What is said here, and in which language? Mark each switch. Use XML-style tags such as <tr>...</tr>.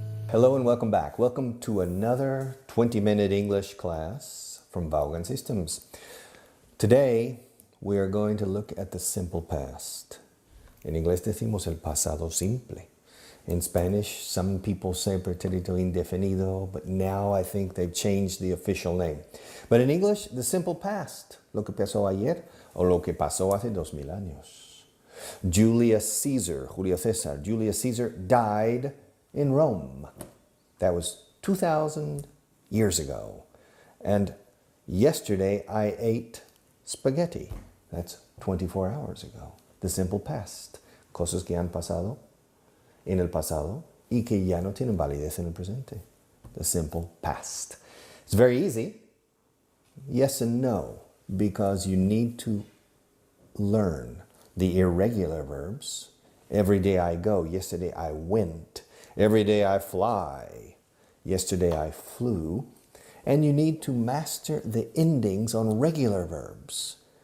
<en>Hello and welcome back. Welcome to another 20-minute English class from Vaughan Systems. Today, we are going to look at the simple past.</en> <es>En inglés decimos el pasado simple.</es> <en>In Spanish, some people say pretérito indefinido, but now I think they've changed the official name. But in English, the simple past,</en> <es>lo que pasó ayer o lo que pasó hace 2000 años.</es> <en>Julius Caesar died in Rome. That was 2,000 years ago. And yesterday I ate spaghetti. That's 24 hours ago. The simple past.</en> <es>Cosas que han pasado en el pasado y que ya no tienen validez en el presente.</es> <en>The simple past. It's very easy. Yes and no, because you need to learn the irregular verbs. Every day I go. Yesterday I went. Every day I fly. Yesterday I flew. And you need to master the endings on regular verbs.</en>